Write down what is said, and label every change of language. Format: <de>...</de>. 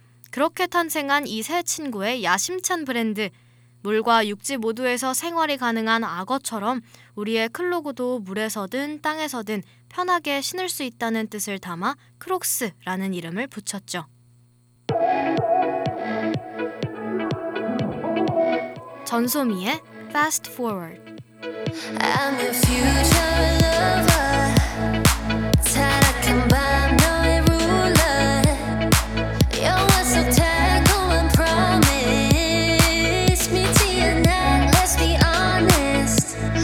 <ko>그렇게 탄생한 이 세 친구의 야심찬 브랜드, 물과 육지 모두에서 생활이 가능한 악어처럼 우리의 클로그도 물에서든 땅에서든 편하게 신을 수 있다는 뜻을 담아 크록스라는 이름을 붙였죠. 전소미의 Fast Forward.</ko> <en>I'm your future lover.</en> <ko>타락한 밤 너의 ruler. 영화 속 달콤한 promise. 미치게 난</ko> <en>let's be honest.</en>